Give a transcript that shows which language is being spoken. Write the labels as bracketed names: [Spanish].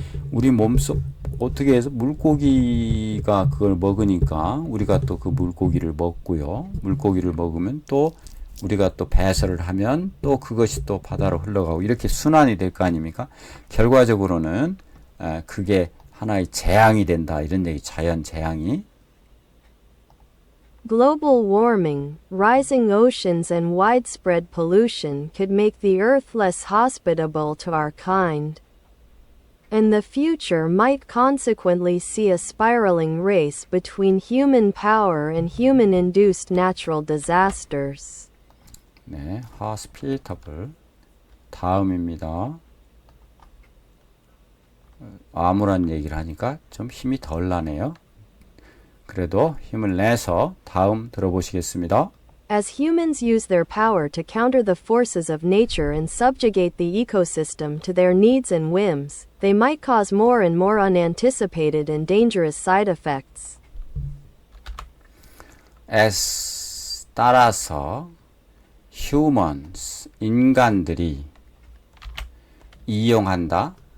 [Korean] 우리 몸속 어떻게 해서 물고기가 그걸 먹으니까 우리가 또 그 물고기를 먹고요. 물고기를 먹으면 또 우리가 또 배설을 하면 또 그것이 또 바다로 흘러가고 이렇게 순환이 될 거 아닙니까? 결과적으로는 그게 하나의 재앙이 된다. 이런 얘기, 자연 재앙이. [English] Global warming, rising oceans and widespread pollution could make the Earth less hospitable to our kind. And the future might consequently see a spiraling race between human power and human-induced natural disasters. [Korean] 네, hospitable. 다음입니다. 암울한 얘기를 하니까 좀 힘이 덜 나네요. 그래도 힘을 내서 다음 들어보시겠습니다. [English] As humans use their power to counter the forces of nature and subjugate the ecosystem to their needs and whims, they might cause more and more unanticipated and dangerous side effects. [Korean] as 따라서 humans 인간들이 이용한다.